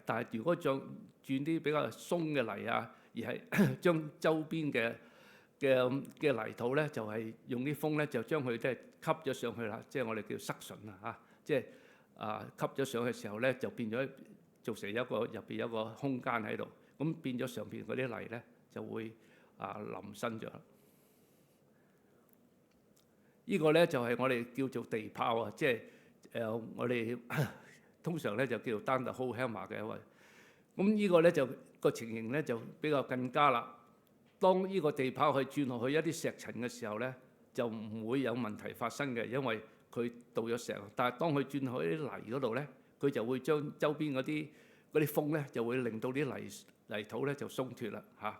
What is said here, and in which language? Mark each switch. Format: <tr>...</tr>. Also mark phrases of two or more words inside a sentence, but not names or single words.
<yue>但係如果轉啲比較鬆嘅泥啊，而係將周邊嘅泥土咧，就係用啲風咧，就將佢即係吸咗上去啦，即係我哋叫塞順啊嚇，即係吸咗上去嘅時候咧，就變咗造成入邊有個空間喺度，咁變咗上邊嗰啲泥咧就會淋身咗。呢個咧就係我哋叫做地炮啊，即係我哋通常咧就叫做</yue> <en>down the hole hammer</en> <yue>嘅一位。咁呢個咧就個情形咧就比較更加啦。當呢個地炮去轉落去一啲石層嘅時候咧，就唔會有問題發生嘅，因為佢倒咗石。但係當佢轉落去啲泥嗰度咧，佢就會將周邊嗰啲嗰啲風咧就會令到啲泥土咧就鬆脱啦嚇。</yue>